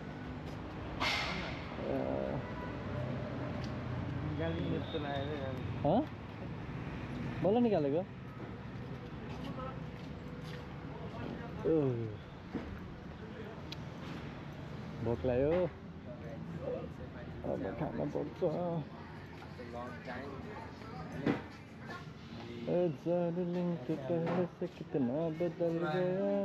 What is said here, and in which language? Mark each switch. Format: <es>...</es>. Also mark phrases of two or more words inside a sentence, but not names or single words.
<ne>निकाल्ने जस्तो लाग्यो बल्ल निकालेको भोक लाग्यो अब खान पर्छ</ne> <hi>तो पहले से कितना बदल गया</hi>